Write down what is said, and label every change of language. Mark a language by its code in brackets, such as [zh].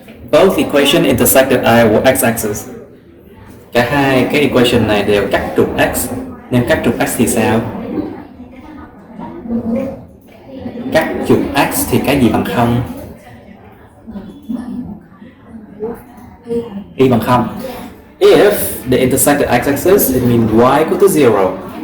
[en] Both equation intersected x-axis. [vi] Cả hai cái equation này đều cắt trục x. Nếu cắt trục x thì sao? Cắt trục x thì cái gì bằng 0? Y bằng 0. [en] If they intersected x-axis, it means y equal to 0.